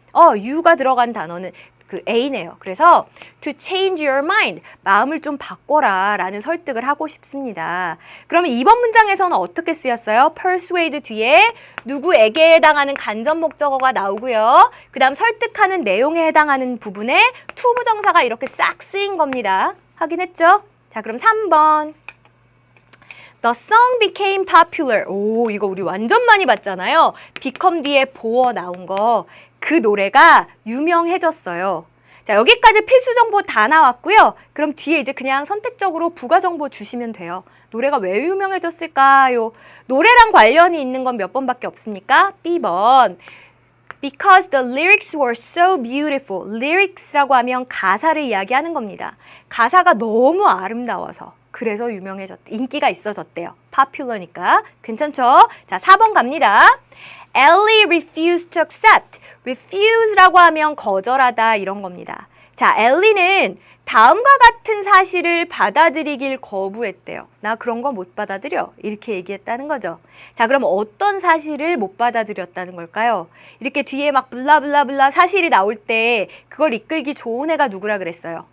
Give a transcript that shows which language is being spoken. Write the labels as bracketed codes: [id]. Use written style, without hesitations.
[ko] you가 들어간 단어는 그 A네요. 그래서 [en] to change your mind, [ko] 마음을 좀 바꿔라 라는 설득을 하고 싶습니다. 그러면 2번 문장에서는 어떻게 쓰였어요? persuade 뒤에 누구에게 해당하는 간접 목적어가 나오고요. 그 다음 설득하는 내용에 해당하는 부분에 to 부정사가 이렇게 싹 쓰인 겁니다. 확인했죠? 자, 그럼 3번. [en] The song became popular. [ko] 이거 우리 완전 많이 봤잖아요. become 뒤에 보어 나온 거. 그 노래가 유명해졌어요. 자, 여기까지 필수 정보 다 나왔고요. 그럼 뒤에 이제 그냥 선택적으로 부가 정보 주시면 돼요. 노래가 왜 유명해졌을까요? 노래랑 관련이 있는 건 몇 번밖에 없습니까? B번. [en] Because the lyrics were so beautiful. [ko] lyrics라고 하면 가사를 이야기하는 겁니다. 가사가 너무 아름다워서. 그래서 인기가 있어졌대요. popular니까. 괜찮죠? 자, 4번 갑니다. [en] Ellie refused to accept. [ko] refuse라고 하면 거절하다 이런 겁니다. 자, Ellie는 다음과 같은 사실을 받아들이길 거부했대요. 나 그런 거 못 받아들여. 이렇게 얘기했다는 거죠. 자, 그럼 어떤 사실을 못 받아들였다는 걸까요? 이렇게 뒤에 막 블라블라블라 사실이 나올 때 그걸 이끌기 좋은 애가 누구라 그랬어요?